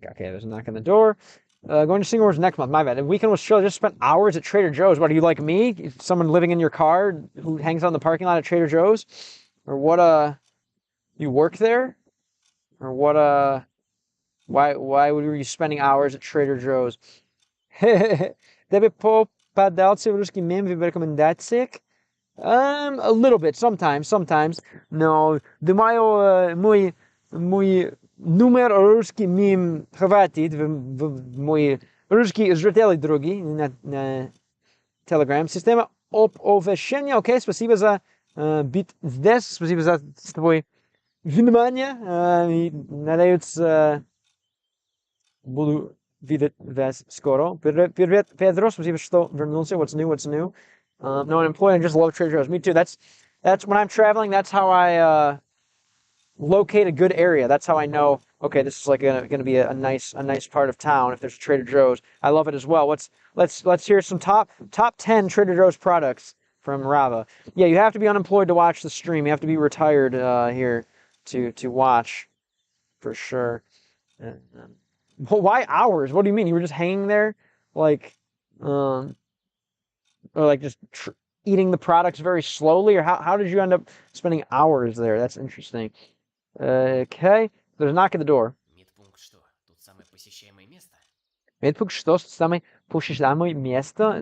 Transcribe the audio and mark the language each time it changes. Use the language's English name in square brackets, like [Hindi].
[English] Okay, there's a knock on the door. Going to Singapore next month. My bad. The weekend was chill. Just spent hours at Trader Joe's. What, are you like me? Someone living in your car who hangs out in the parking lot at Trader Joe's? Or what, you work there? Or what, why were you spending hours at Trader Joe's? [Russian] Тебе попадался русский мем в рекомендациях? [English] A little bit, sometimes. [Russian] No, думаю, мой номер русский мем хватит в мой русский зрители другие на Telegram. Система оповещения. Окей, спасибо за быть здесь, спасибо за твое внимание. Надеюсь, буду видеть вас скоро. Привет, Pedro, спасибо, что вернулся. [English] What's new? No unemployed. I just love Trader Joe's. Me too. That's when I'm traveling. That's how I locate a good area. That's how I know. Okay, this is like gonna be a nice part of town. If there's a Trader Joe's, I love it as well. Let's hear some top 10 Trader Joe's products from Rava. Yeah, you have to be unemployed to watch the stream. You have to be retired here to watch, for sure. Why hours? What do you mean? You were just hanging there, like, or like just eating the products very slowly, or how did you end up spending hours there? That's interesting. Okay, there's a knock at the door. [Russian] Медпункт что? Тут самое посещаемое место? Медпункт что? Самое посещаемое место?